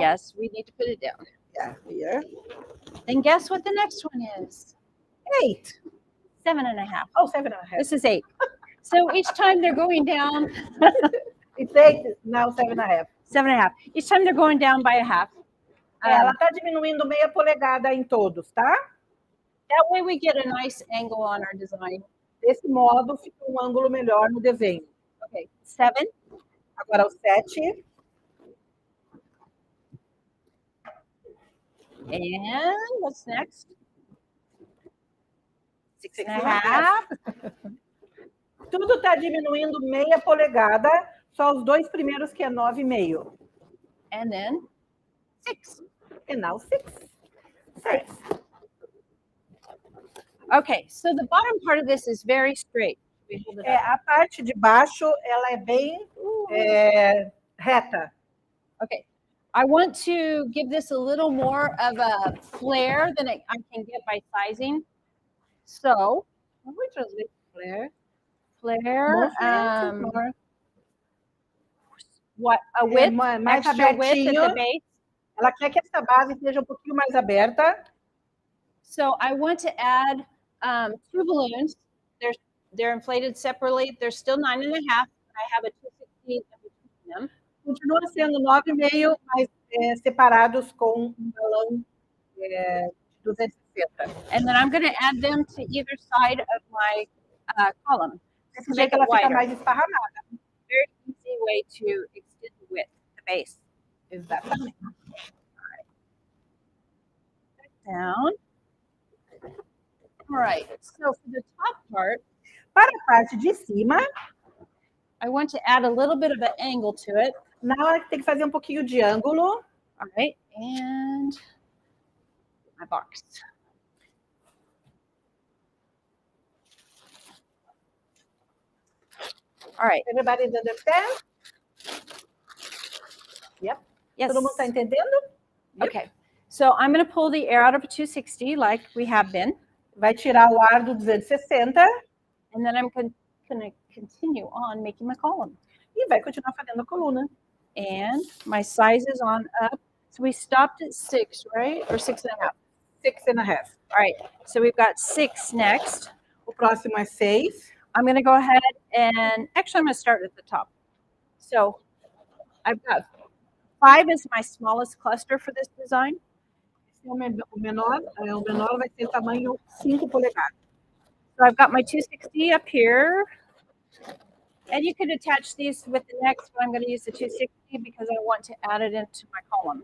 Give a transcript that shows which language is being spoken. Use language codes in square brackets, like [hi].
[en] Yes, we need to put it down. Yeah, here. Then guess what the next one is? 8. 7.5. Oh, 7,5. This is 8. So each time they're going down, It's 8, now 7,5. 7.5. Each time they're going down by a half. [pt] Ela está diminuindo meia polegada em todos, tá? [en] That way we get a nice angle on our design. [pt] Desse modo, fica um ângulo melhor no desenho. [en] Okay, 7. [pt] Agora o 7. [en] And what's next? 6.5. [pt] Tudo está diminuindo meia polegada, só os 2 primeiros que é 9,5. [en] And then 6. And now 6. 6. Okay, so the bottom part of this is very straight. We hold it up. [pt] A parte de baixo, ela é bem reta. [en] Okay, I want to give this a little more of a flare than I can get by sizing. So, [pt] Vamos [en] translate flare. flare, More. what a width, [pt] mais [en] extra width at [pt] abertinho. [en] the base. [pt] Ela quer que essa base seja um pouquinho mais aberta. [en] So I want to add 2 balloons. They're inflated separately. They're still 9.5. I have a 2/16 in between them. [pt] Continua sendo 9,5, mas separados com um balão de 260. [en] And then I'm going to add them to either side of my column. [pt] Desse jeito ela fica mais esparramada. [en] Very easy way to extend the width, the base. [pt] Exatamente. [en] Down. All right. So for the top part, [pt] Para a parte de cima, [en] I want to add a little bit of an angle to it. [pt] na hora que tem que fazer um pouquinho de ângulo. [en] All right. And my box. All right. Everybody understand? Yep. Yes. [pt] Todo mundo está entendendo? [en] Yep. Okay. So I'm going to pull the air out of a 260 like we have been. [pt] Vai tirar o ar do 260 [en] And then I'm going to continue on making my column. [pt] e vai continuar fazendo a coluna. [en] And my size is on up. So we stopped at 6, right? Or 6.5. 6.5. All right. So we've got 6 next. [pt] O próximo é 6. [en] I'm going to go ahead and actually I'm going to start at the top. So I've got 5 is my smallest cluster for this design. [pt] Esse é o menor vai ser tamanho 5 polegadas. [en] So I've got my 260 up here. And you could attach these with the next, but I'm going to use the 260 because I want to add it into my column.